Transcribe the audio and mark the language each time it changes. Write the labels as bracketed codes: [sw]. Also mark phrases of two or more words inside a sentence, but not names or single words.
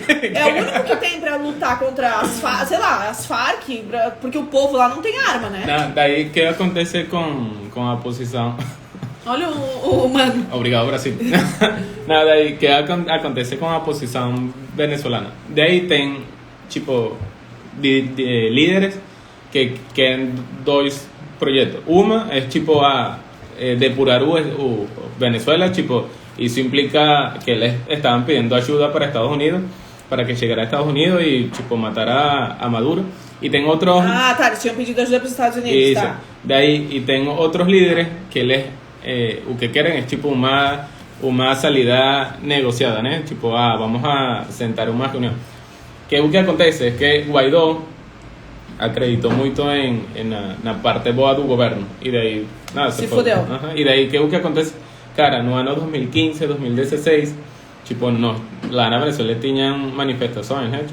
[pt] É o único que tem pra lutar contra as Farc, porque o povo lá não tem arma, né? Daí, o que acontece com a oposição? Olha o mano. Obrigado, Brasil. Não, daí que acontece com a posição venezuelana. Daí tem, tipo, de líderes que querem dois proyectos. [es] Uma es tipo a depurar Venezuela, tipo, y eso implica que les estaban pidiendo ayuda para Estados Unidos, para que llegara a Estados Unidos y tipo matar a Maduro. Y tengo otros... [pt] Ah, tá, eles tinham pedido ajuda para os Estados Unidos, Isso. tá. Daí, [es] y tengo otros líderes que les o que quieren es tipo uma salida negociada, né? [pt] Tipo, [es] vamos a sentar [pt] uma reunião. Que o que acontece es que Guaidó acreditou muito na parte boa do governo e daí nada, se fodeu. E daí que o que acontece, cara, no ano 2015, 2016, tipo, lá na Venezuela tinham manifestações, né?